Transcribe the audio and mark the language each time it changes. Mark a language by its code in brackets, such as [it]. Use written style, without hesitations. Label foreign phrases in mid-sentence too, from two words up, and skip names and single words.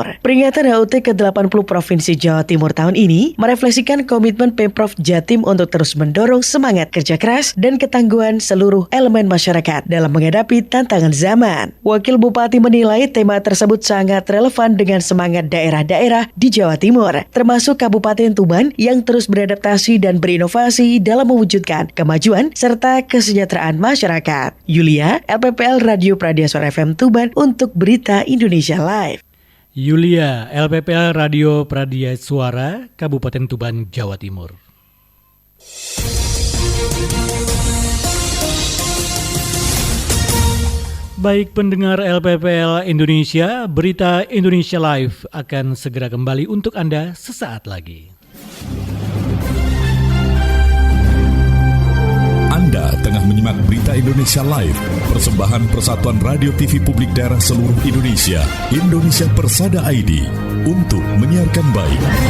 [id] Peringatan HUT ke-80 Provinsi Jawa Timur tahun ini merefleksikan komitmen Pemprov Jatim untuk terus mendorong semangat kerja keras dan ketangguhan seluruh elemen masyarakat dalam menghadapi tantangan zaman. Wakil Bupati menilai tema tersebut sangat relevan dengan semangat daerah-daerah di Jawa Timur, termasuk Kabupaten Tuban yang terus beradaptasi dan berinovasi dalam mewujudkan kemajuan serta kesejahteraan masyarakat. Yulia, LPPL Radio Pradia Suara FM Tuban untuk Berita Indonesia Live. Yulia, LPPL Radio Pradia Suara Kabupaten Tuban, Jawa Timur. Baik pendengar LPPL Indonesia, Berita Indonesia Live akan segera kembali untuk Anda sesaat lagi. Anda tengah menyimak Berita Indonesia Live, persembahan Persatuan Radio TV Publik Daerah seluruh Indonesia, Indonesia Persada ID, untuk menyiarkan baik.